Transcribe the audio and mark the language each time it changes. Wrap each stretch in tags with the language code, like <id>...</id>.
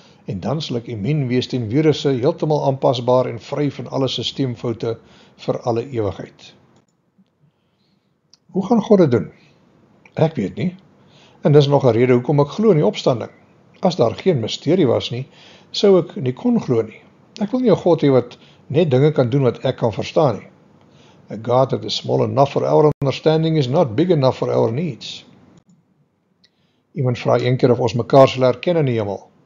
<af>En dan sal ek immuun wees teen virusse, heeltemal aanpasbaar en vry van alle sisteemfoute vir alle ewigheid. Hoe gaan God dit doen? Ek weet nie. En dis nog 'n rede hoekom ek glo in die opstanding. As daar geen misterie was nie, sou ek nie kon glo nie. Ek wil nie 'n God hê wat net dinge kan doen wat ek kan verstaan nie.</af> <en>A God that is small enough for our understanding is not big enough for our needs.</en> <af>Iemand vra een keer of ons mekaar sal herken in die hemel.</af>